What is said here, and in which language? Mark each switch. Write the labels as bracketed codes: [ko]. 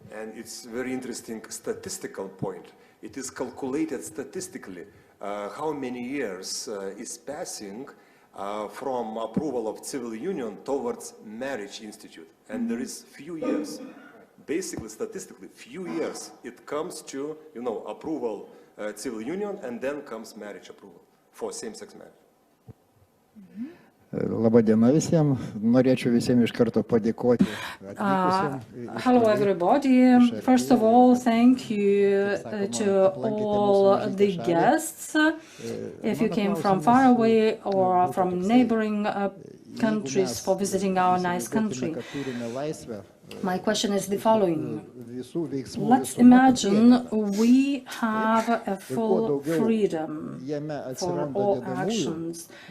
[en] And it's very interesting statistical point. It is calculated statistically how many years is passing from approval of civil union towards marriage institute. And there is few years, basically statistically, few years it comes to, you know, approval civil union, and then comes marriage approval for same-sex marriage. [lt] Labadiena visiems. Norėčiau visiems iš karto padėkoti. [en] Hello everybody. First of all, thank you to all the guests. If you came from far away or from neighboring countries for visiting our nice country. My question is the following. Let's imagine we have a full freedom for all actions.